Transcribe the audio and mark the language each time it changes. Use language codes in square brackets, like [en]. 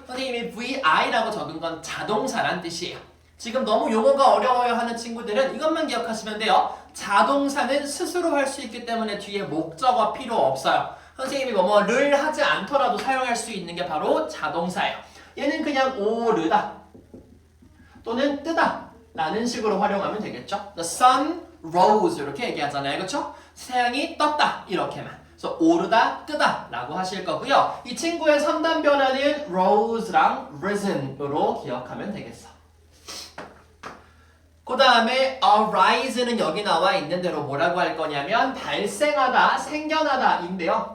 [ko] 선생님이 VI라고 적은 건 자동사란 뜻이에요. 지금 너무 용어가 어려워요 하는 친구들은 이것만 기억하시면 돼요. 자동사는 스스로 할 수 있기 때문에 뒤에 목적어 필요 없어요. 선생님이 뭐뭐를 하지 않더라도 사용할 수 있는 게 바로 자동사예요. 얘는 그냥 오르다 또는 뜨다 라는 식으로 활용하면 되겠죠. [en] The sun rose [ko] 이렇게 얘기하잖아요. 그렇죠? 태양이 떴다 이렇게만. 그래서 오르다 뜨다 라고 하실 거고요. 이 친구의 3단 변화는 rose랑 risen으로 기억하면 되겠어. 그 다음에 arise는 여기 나와 있는 대로 뭐라고 할 거냐면 발생하다, 생겨나다 인데요.